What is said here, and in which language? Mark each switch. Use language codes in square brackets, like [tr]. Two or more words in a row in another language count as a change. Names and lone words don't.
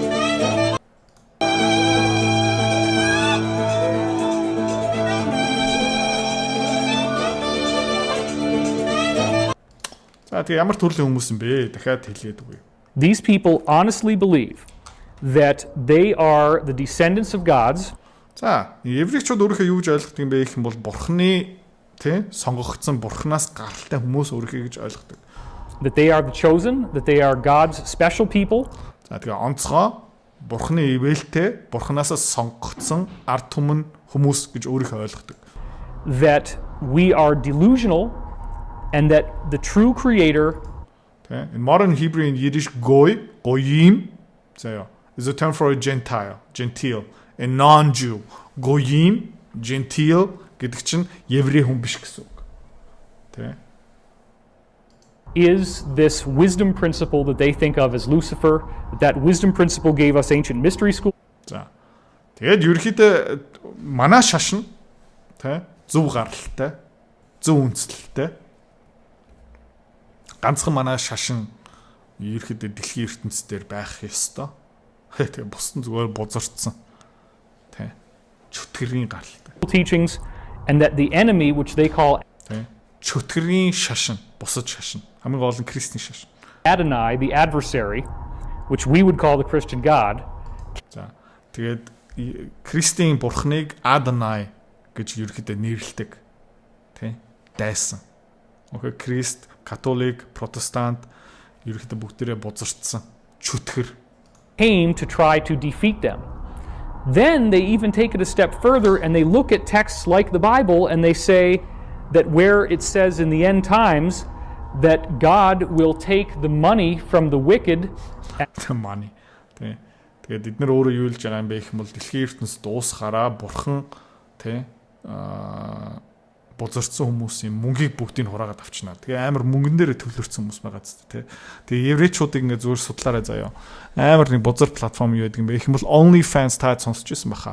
[mn] За тэгээ ямар төрлийн хүмүүс юм бэ? Дахиад хэлгээд үгүй. [en] These people honestly believe that they are the descendants of gods. [mn] За, еврейчүүд өөрийнхөө юу гэж ойлгох юм бэ гэх юм бол бурхны тий сонгогдсон бурхнаас гаралтай хүмүүс өөрийнхөө гэж ойлгодог. [en] That they are the chosen, that they are God's special people. [mn] За тэгээ онцгой бурхны ивэлтэй бурхнаас сонгогдсон ард түмэн хүмүүс гэж өөрийнхөө ойлгодог. [en] That we are delusional and that the true creator In modern Hebrew and Yiddish goyim is a term for a gentile, a non-Jew. [mn] Goyim, gentile гэдэг чинь еврей хүн биш гэсэн үг. Тэ [en] is this wisdom principle that they think of as Lucifer. That wisdom principle gave us ancient mystery school. [mn] За. Тэгээд ерөөхдөө манай шашин тэ зөв гаралтай, зөв үндэслэлтэй. Ганцхан манай шашин ерөөхдөө дэлхийн ертөнцийн дээр байх ёстой. Тэгээд бусдын зүгээр бузарцсан. Тэ чөтгөрийн гаралтай. [en] Teachings and that the enemy which they call [mn] чөтгөрийн шашин, бусад шашин. Хамгийн гол нь Христийн шашин. [en] Adonai, the adversary, which we would call the Christian God. [mn] За. Тэгээд Христийн бурхныг Adonai гэж ерөөхдөө нэрлэдэг. Тэ? Дайсан. Окей, Христ, католик, протестант ерөөхдөө бүгдээрээ бузарцсан. Чөтгөр. [en] Came to try to defeat them. Then they even take it a step further and they look at texts like the Bible and they say that where it says in the end times that God will take the money from the wicked. Money. [mn] Тэгээд эдгээр өөрөө юу хэлж байгаа юм бэ гэх юм бол дэлхийн ертөнцид дуусахаараа бурхан тий бузарцсан хүмүүсийн мөнгийг бүгдийг хураагаад авчнаа. Тэгээ амар мөнгөн дээр төвлөрсөн хүмүүс байгаа зү тий. Тэгээ еврейчүүдийг ингээ зүгээр судлаарай заяа. Амар нэг бузар платформ юу гэдэг юм бэ гэх юм бол OnlyFans таад сонсч байсан баха.